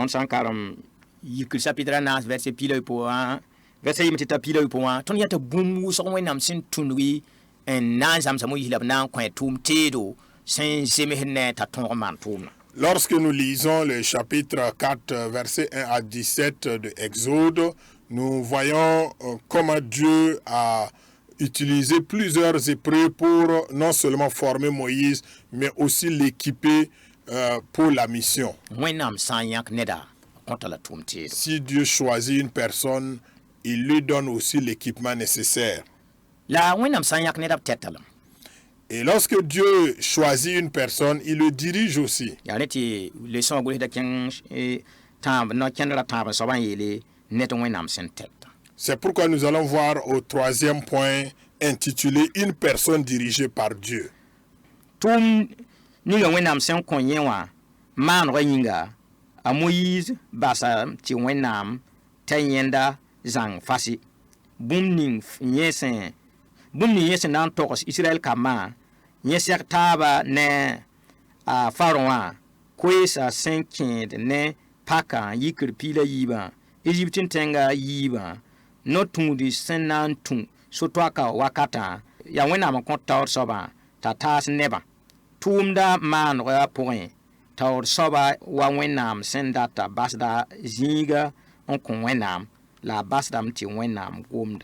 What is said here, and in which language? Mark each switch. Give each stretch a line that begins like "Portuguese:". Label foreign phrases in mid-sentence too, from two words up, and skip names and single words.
French: Lorsque nous lisons le chapitre 4, versets 1 à 17 de Exode, nous voyons comment Dieu a utilisé plusieurs épreuves pour non seulement former Moïse, mais aussi l'équiper pour la mission.
Mossi: wẽnnaam sã n yãk neda kõta la tʋʋm teere
French: Si Dieu choisit une personne, il lui donne aussi l'équipement nécessaire.
Mossi: la wẽnnaam sã n yãk neda b tɛtalem
French: Et lorsque Dieu choisit une personne, il le dirige aussi.
Mossi: yaa rẽ tɩ leçon wã gʋlsda kẽng tãab no-kẽndrã tãab n soabã n yeele ned wẽnnaam sẽn tɛkta.
French: C'est pourquoi nous allons voir au troisième point intitulé Une personne dirigée par Dieu.
Mossi: tʋʋm ninga wẽnnaam sẽn kõ yẽ wã maanegã yĩnga a moyiis basa tɩ wẽnnaam t'a yẽnda zãng fase bũmb ning yẽ sẽn na n togs israɛl kambã yẽ sɛg taaba ne a farõ wã koeesa sẽn kẽed ne pakã yikr piila yiibã Egypt tẽnga yiibã no-tũudi sẽn na n tũ so-toaka wakatã yaa wẽnnaam n kõ taoor soabã t'a taas nebã tʋʋmda maanegã pʋgẽ taoor soaba wa wẽnnaam sẽn data basda zĩiga n kõ wẽnnaam la a basdame tɩ wẽnnaam gomda.